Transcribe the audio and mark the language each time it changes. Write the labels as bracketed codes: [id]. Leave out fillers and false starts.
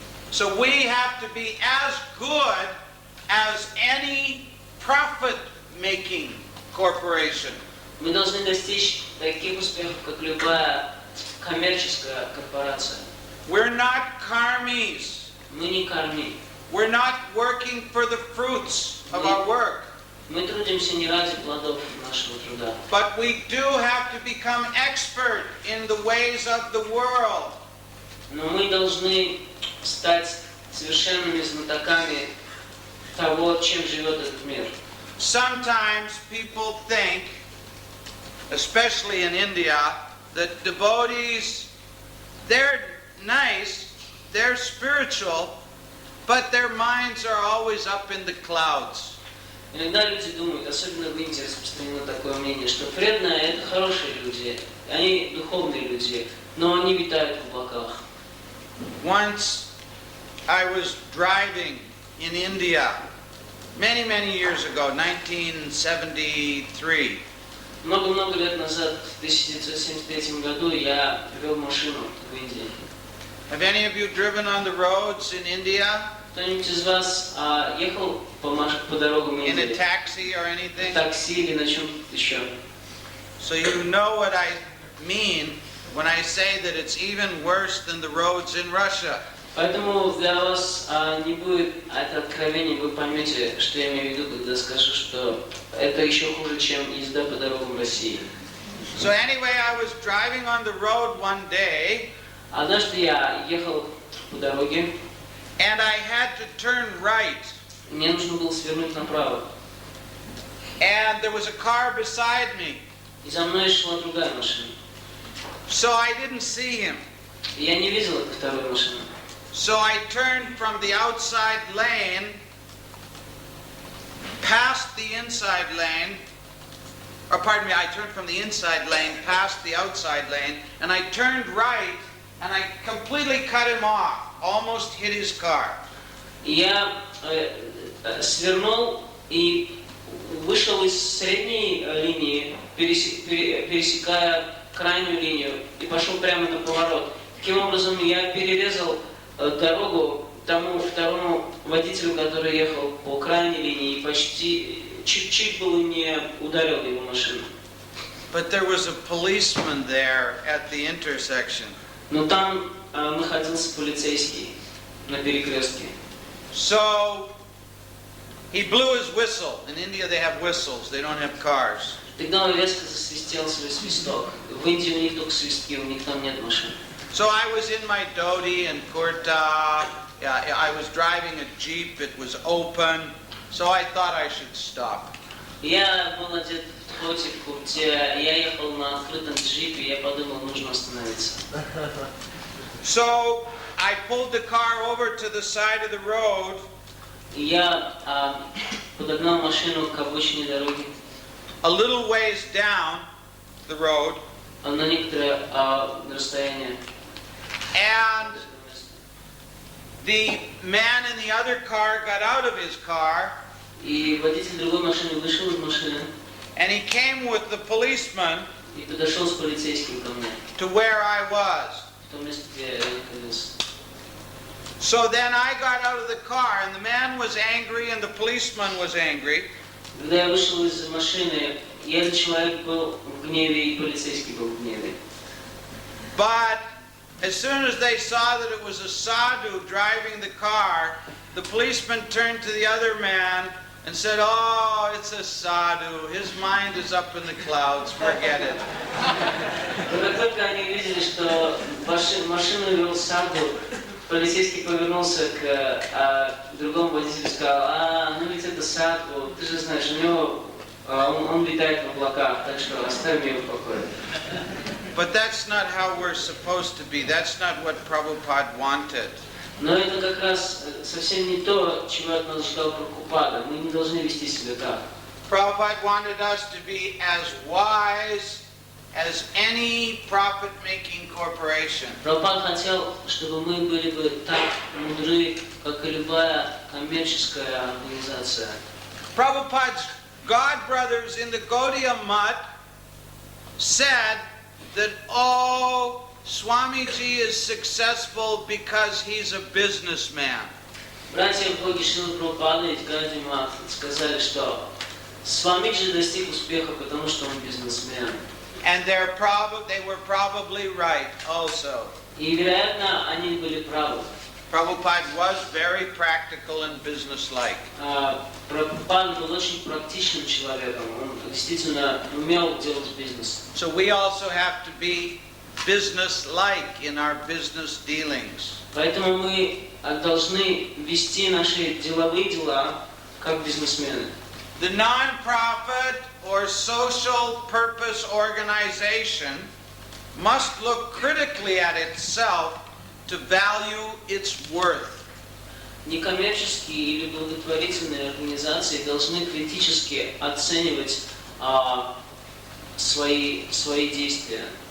[en] So we have to be as good as any profit-making corporation. [ru] Мы должны достичь таких успехов, как любая коммерческая корпорация. [en] We're not karmis. [ru] Мы не корми. [en] we're not working for the fruits of our work. [ru] Мы трудимся не ради плодов нашего труда. [en] But we do have to become expert in the ways of the world. [ru] Но мы должны стать совершенными знатоками того, чем живет этот мир. [en] Sometimes people think, especially in India, that devotees, they're nice, they're spiritual, but their minds are always up in the clouds. [ru] Иногда люди думают, особенно в Индии распространено такое мнение, что преданные — это хорошие люди, они духовные люди, но они витают в облаках. [en] Once I was driving in India, many years ago, 1973. [ru] Много-много лет назад, в 1973 году, я вел машину в Индии. [en] Have any of you driven on the roads in India? [ru] Кто-нибудь из вас ехал по дорогам [en] In a [ru] Индии? [en] taxi or anything? [ru] В такси или на чем еще? [en] So you know what I mean when I say that it's even worse than the roads in Russia. [ru] Поэтому для вас не будет это откровение, вы поймете, что я имею в виду, когда скажу, что это еще хуже, чем езда по дорогам России. [en] So anyway, I was driving on the road one day, [ru] Однажды я ехал по дороге, [en] and I had to turn right. [ru] мне нужно было свернуть направо. [en] And there was a car beside me. [ru] И за мной шла другая машина. [en] So I didn't see him. [ru] И я не видел эту вторую машину. [en] So I turned from the outside lane, past the inside lane, or pardon me, I turned from the inside lane past the outside lane, and I turned right, and I completely cut him off, almost hit his car. [ru] Я свернул и вышел из средней линии, пересекая крайнюю линию, и пошел прямо на поворот. Таким образом, я перерезал дорогу тому второму водителю, который ехал по крайней линии, и почти чуть-чуть было не ударил его машину. [en] But there was a policeman there at the intersection. [ru] Но там находился полицейский на перекрестке. [en] So he blew his whistle. In India they have whistles, they don't have cars. [ru] Тогда он резко засвистел свой свисток. В Индии у них только свистки, у них там нет машин. [en] So I was in my dhoti and kurta. I was driving a jeep. It was open, so I thought I should stop. [ru] Я был одет в dhoti, в курте, я ехал на открытом джипе, я подумал, нужно остановиться. [en] So I pulled the car over to the side of the road. [ru] Я подогнал машину к обочине дороги. [en] A little ways down the road. [ru] На некоторое расстояние. [en] And the man in the other car got out of his car. [ru] И водитель другой машины вышел из машины. [en] And he came with the policeman [ru] И подошел с полицейским ко мне. [en] to where I was. [ru] В том месте, где я находился. [en] So then I got out of the car, and the man was angry, and the policeman was angry. [ru] Когда я вышел из машины, этот человек был в гневе, и полицейский был в гневе. [en] But as soon as they saw that it was a sadhu driving the car, the policeman turned to the other man and said, "Oh, it's a sadhu. His mind is up in the clouds. Forget it." [ru] Но как только они увидели, что машину вел саду, полицейский повернулся к другому водителю и сказал: ну ведь это саду, ты же знаешь, у него он витает в облаках, так что оставь его в покое. [en] But that's not how we're supposed to be. That's not what Prabhupada wanted. [ru] Но это как раз совсем не то, чего от нас ждал Прабхупада. Мы не должны вести себя так. [en] Prabhupada wanted us to be as wise as any profit-making corporation. [ru] Прабхупада хотел, чтобы мы были бы так мудры, как и любая коммерческая организация. [en] Prabhupada's God brothers in the Gaudiya Mutt said that, oh, Swamiji is successful because he's a businessman. [ru] Братья в Боге Шрила Прабхупады и Гаудия Мат сказали, что Свамиджи достиг успеха, потому что он бизнесмен. [en] And they were probably right also. [ru] И, вероятно, они были правы. [en] Prabhupada was very practical and businesslike. [ru] Прабхупада был очень практичным человеком, он действительно умел делать бизнес. [en] So we also have to be businesslike in our business dealings. [ru] Поэтому мы должны вести наши деловые дела как бизнесмены. [en] The non-profit or social purpose organization must look critically at itself to value its worth. [ru] Некоммерческие или благотворительные организации должны критически оценивать свои действия.